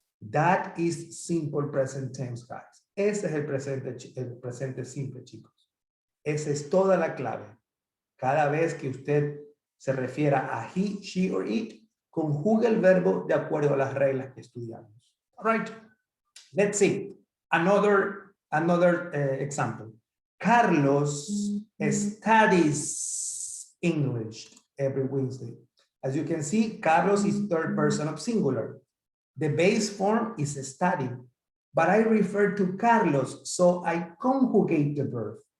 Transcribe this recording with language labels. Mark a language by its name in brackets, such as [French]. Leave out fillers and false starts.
[English] That is simple present tense, guys. [Spanish] Ese es el presente simple, chicos. Esa es toda la clave. Cada vez que usted se refiera a [English] he, she, or it, [Spanish] conjuga el verbo de acuerdo a las reglas que estudiamos. [English] All right, let's see. Another example. Carlos studies English every Wednesday. As you can see, Carlos is third person of singular. The base form is study, but I refer to Carlos, so I conjugate the verb.